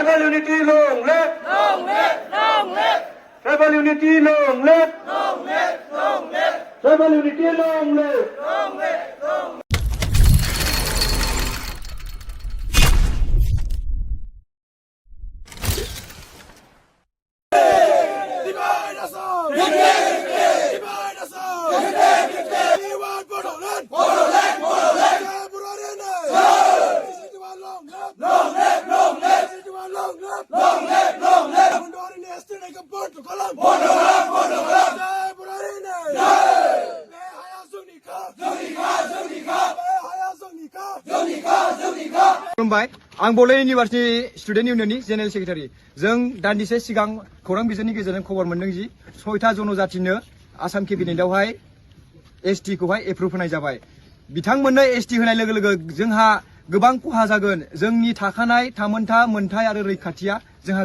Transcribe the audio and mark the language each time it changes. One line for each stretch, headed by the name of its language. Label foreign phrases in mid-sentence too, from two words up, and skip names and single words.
English: unity, long live! Long live! Long live! Tribal unity, long live! Long live! Long live! Tribal unity, long live! Long live! Long live! Divide us all! Divide us all! We want Bodoland! Bodoland! Bodoland! Long live! Long live! Long live! Long live! Long live! Long live!
Bodo: Bondori neste ne kapot kolam! Bodoland! Bodoland! Jai Burarine! Jai! Be haya zungnika! Zungnika! Zungnika! Be haya zungnika! Zungnika! Zungnika! खुलुमबाय आं बड'लेण्ड इउनिभार्सिटि स्टुडेन्ट इउनियननि जेनेरेल सेक्रेटारि जों दान्दिसे सिगां खौरां बिजोंनि गेजेरजों खबर मोनदों जि 6था जनजातिनो आसाम केबिनेटआवहाय एसटि खौहाय एप्रुभ होनाय जाबाय बिथांमोननो एसटि होनाय लोगो लोगो जोंहा गोबां खहा जागोन जोंनि थाखानाय थामोनथा मोनथाय आरो रैखाथिया जोंहा